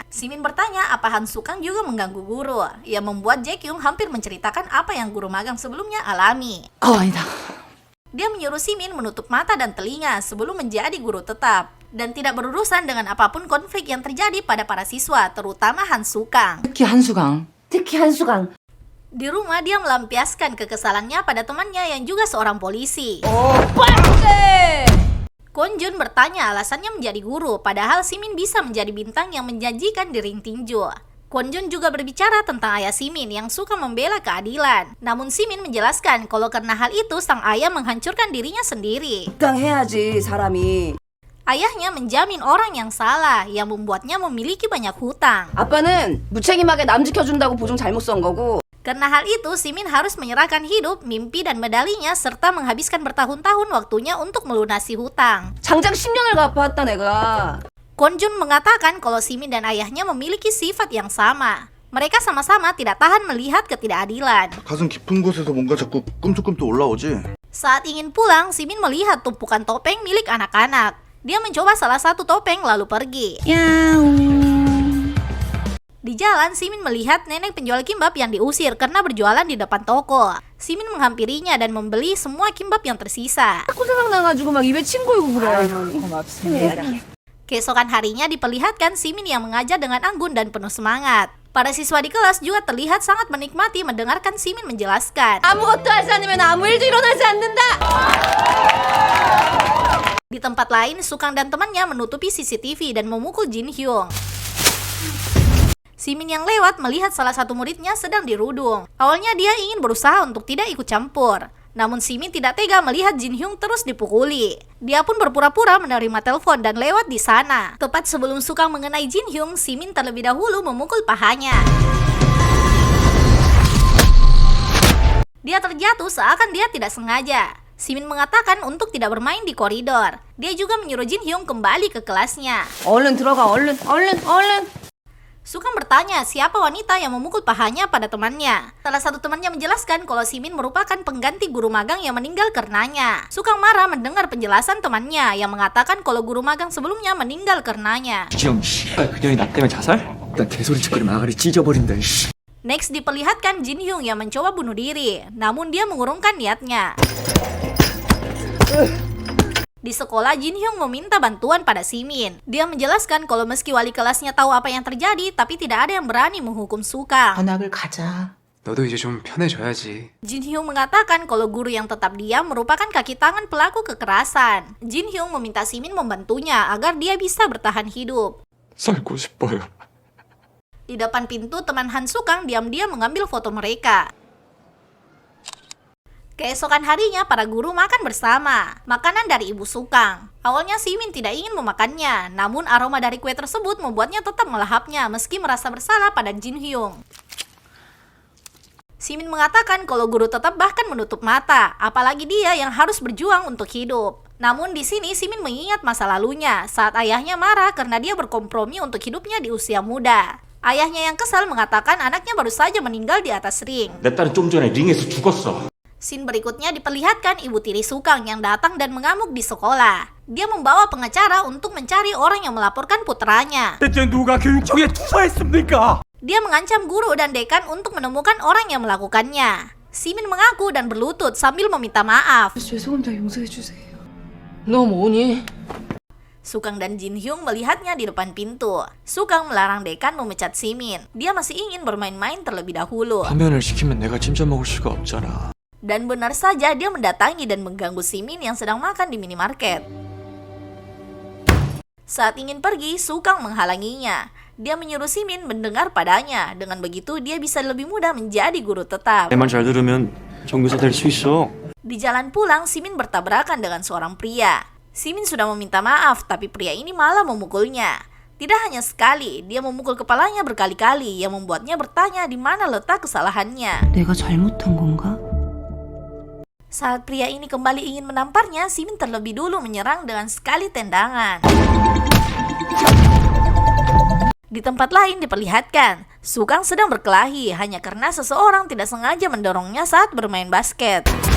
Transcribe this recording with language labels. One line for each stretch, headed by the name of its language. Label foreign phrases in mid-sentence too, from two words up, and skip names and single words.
Indonesian: Simin bertanya apa Han Sukang juga mengganggu guru, yang membuat Jae-kyung hampir menceritakan apa yang guru magang sebelumnya alami. Dia menyuruh Simin menutup mata dan telinga sebelum menjadi guru tetap, dan tidak berurusan dengan apapun konflik yang terjadi pada para siswa, terutama Han Sukang.
Korean: 특히 한수강.
Indonesian: Di rumah dia melampiaskan kekesalannya pada temannya yang juga seorang polisi. Kwon-jun bertanya alasannya menjadi guru, padahal Simin bisa menjadi bintang yang menjanjikan di ring tinju. Kwon-jun juga berbicara tentang ayah Simin yang suka membela keadilan. Namun Simin menjelaskan kalau karena hal itu sang ayah menghancurkan dirinya sendiri.
Korean: 해야지 사람이.
Indonesian: Ayahnya menjamin orang yang salah, yang membuatnya memiliki banyak hutang.
Korean: 아빠는 무책임하게 남 지켜준다고 보증 잘못 쓴 거고.
Indonesian: Karena hal itu, Simin harus menyerahkan hidup, mimpi, dan medalinya serta menghabiskan bertahun-tahun waktunya untuk melunasi hutang.
Korean: 장장 10년을 갚았다 내가.
Indonesian: Kwon-jun mengatakan kalau Simin dan ayahnya memiliki sifat yang sama. Mereka sama-sama tidak tahan melihat ketidakadilan.
Korean: 가슴 깊은 곳에서 뭔가 자꾸 꿈틀꿈틀 올라오지.
Indonesian: Saat ingin pulang, Simin melihat tumpukan topeng milik anak-anak. Dia mencoba salah satu topeng lalu pergi. Di jalan, Simin melihat nenek penjual kimbap yang diusir karena berjualan di depan toko. Simin menghampirinya dan membeli semua kimbap yang tersisa.
Korean: 자꾸 생각나가지고 막 입에 침 고이고 그래.
Indonesian: Keesokan harinya diperlihatkan Simin yang mengajar dengan anggun dan penuh semangat. Para siswa di kelas juga terlihat sangat menikmati mendengarkan Simin menjelaskan.
Korean: 아무것도 하지 않으면 아무 일도 일어나지 않는다.
Indonesian: Di tempat lain, Sukang dan temannya menutupi CCTV dan memukul Jin Hyung. Simin yang lewat melihat salah satu muridnya sedang dirudung. Awalnya dia ingin berusaha untuk tidak ikut campur. Namun Simin tidak tega melihat Jin Hyung terus dipukuli. Dia pun berpura-pura menerima telepon dan lewat di sana. Tepat sebelum Sukang mengenai Jin Hyung, Simin terlebih dahulu memukul pahanya. Dia terjatuh seakan dia tidak sengaja. Simin mengatakan untuk tidak bermain di koridor. Dia juga menyuruh Jin Hyung kembali ke kelasnya.
Korean: 얼른 들어가 얼른.
Indonesian: Sukang bertanya siapa wanita yang memukul pahanya pada temannya. Salah satu temannya menjelaskan kalau Simin merupakan pengganti guru magang yang meninggal karenanya. Sukang marah mendengar penjelasan temannya yang mengatakan kalau guru magang sebelumnya meninggal karenanya.
Korean: 지영 씨, 그년이 나 때문에 자살? 나 개소리 짓거리면 아가리 찢어버린다.
Indonesian: Next diperlihatkan Jin Hyung yang mencoba bunuh diri, namun dia mengurungkan niatnya. Di sekolah, Jin Hyung meminta bantuan pada Simin. Dia menjelaskan kalau meski wali kelasnya tahu apa yang terjadi, tapi tidak ada yang berani menghukum Sukang.
Korean: 전학을 가자. 너도 이제 좀 편해져야지.
Indonesian: Jin Hyung mengatakan kalau guru yang tetap diam merupakan kaki tangan pelaku kekerasan. Jin Hyung meminta Simin membantunya agar dia bisa bertahan hidup.
Korean: 살고 싶어요.
Indonesian: Di depan pintu, teman Han Sukang diam-diam mengambil foto mereka. Keesokan harinya, para guru makan bersama. Makanan dari ibu Sukang. Awalnya Simin tidak ingin memakannya, namun aroma dari kue tersebut membuatnya tetap melahapnya meski merasa bersalah pada Jin Hyung. Simin mengatakan kalau guru tetap bahkan menutup mata, apalagi dia yang harus berjuang untuk hidup. Namun di sini Simin mengingat masa lalunya saat ayahnya marah karena dia berkompromi untuk hidupnya di usia muda. Ayahnya yang kesal mengatakan anaknya baru saja meninggal di atas ring.
Korean: 내 딸은 좀 전에 링에서 죽었어.
Indonesian: Scene berikutnya diperlihatkan ibu tiri Sukang yang datang dan mengamuk di sekolah. Dia membawa pengacara untuk mencari orang yang melaporkan putranya.
Korean: 대체 누가 교육청에 투사했습니까?
Indonesian: Dia mengancam guru dan dekan untuk menemukan orang yang melakukannya. Simin mengaku dan berlutut sambil meminta maaf.
Korean: 죄송합니다. 용서해 주세요. 너 뭐니?
Indonesian: Sukang dan Jin Hyung melihatnya di depan pintu. Sukang melarang dekan memecat Simin. Dia masih ingin bermain-main terlebih dahulu.
Korean: 파면을 시키면 내가 진짜 먹을 수가 없잖아.
Indonesian: Dan benar saja dia mendatangi dan mengganggu Simin yang sedang makan di minimarket. Saat ingin pergi, Sukang menghalanginya. Dia menyuruh Simin mendengar padanya. Dengan begitu, dia bisa lebih mudah menjadi guru tetap.
Korean: 내만 잘 들으면 정교사 될 수 있어.
Indonesian: Di jalan pulang, Simin bertabrakan dengan seorang pria. Simin sudah meminta maaf, tapi pria ini malah memukulnya. Tidak hanya sekali, dia memukul kepalanya berkali-kali yang membuatnya bertanya di mana letak kesalahannya.
Korean: 내가 잘못한 건가?
Indonesian: Saat pria ini kembali ingin menamparnya, Simin terlebih dulu menyerang dengan sekali tendangan. Di tempat lain diperlihatkan, Sukang sedang berkelahi hanya karena seseorang tidak sengaja mendorongnya saat bermain basket.